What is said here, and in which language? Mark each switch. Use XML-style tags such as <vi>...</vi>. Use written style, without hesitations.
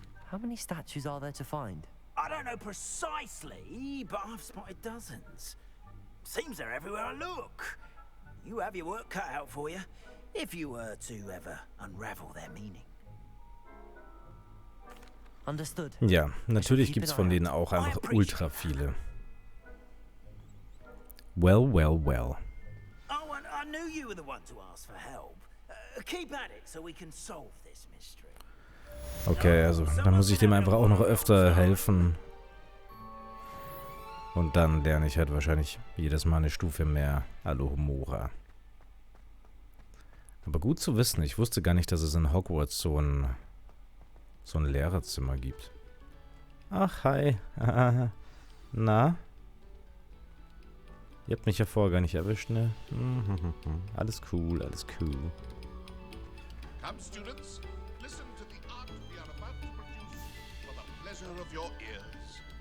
<en>How many statues are there to find? I don't know precisely, but I've spotted dozens. Seems they're everywhere I look. You have your work cut out for you, if you were to ever unravel their meaning. Understood.</en> <de>Ja, natürlich gibt es von denen auch einfach ultra viele.</de> <en>Well, well, well. Oh, and I knew you were the one to ask for help. Keep at it so we can solve this mystery.</en> <de>Okay, also dann muss ich dem einfach auch noch öfter helfen. Und dann lerne ich halt wahrscheinlich jedes Mal eine Stufe mehr Alohomora. Aber gut zu wissen, ich wusste gar nicht, dass es in Hogwarts so ein Lehrerzimmer gibt. Ach, hi. Na? Ihr habt mich ja vorher gar nicht erwischt, ne? Alles cool, alles cool.</de> <en>Come, students, listen to the art we are about to produce for the pleasure of your ears.</en>